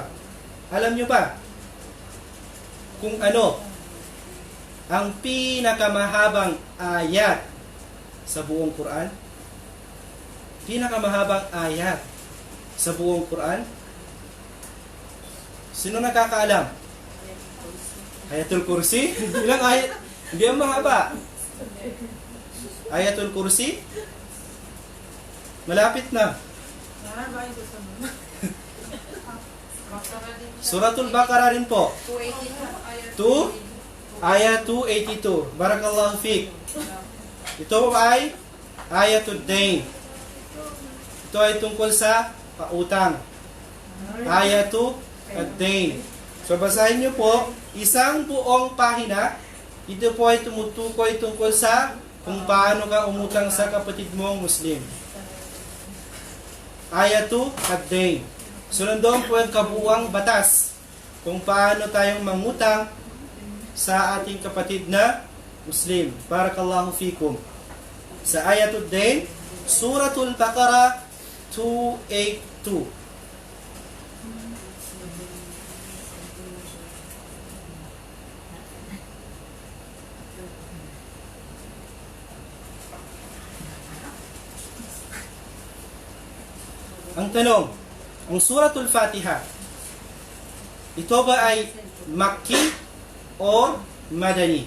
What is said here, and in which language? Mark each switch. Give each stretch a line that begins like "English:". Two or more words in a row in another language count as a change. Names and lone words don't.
Filipino: Alam nyo ba kung ano ang pinakamahabang ayat sa buong Quran? Pinakamahabang ayat sa buong Quran? Sino nakakaalam? Ayatul Kursi? Ilang ayat? Hindi ang mahaba. Ayatul Kursi? Malapit na. Suratul Baqarah rin po. 2, ayat 282.
Arabic: بارك الله فيك.
Filipino: Ito ay ayatul dain. Ito ay tungkol sa pautang. Ayatul dain. So basahin niyo po, isang buong pahina. Ito po ay tumutukoy tungkol sa kung paano ka umutang sa kapatid mong Muslim. Ayatul dain. So nandoon po ang kabuuang batas kung paano tayong mangutang sa ating kapatid na Muslim.
Arabic: بارك الله فيكم.
Filipino: Sa ayatul dain, Suratul Baqarah 282. Ang tanong, ang Suratul Fatiha, ito ba ay Makki o Madani?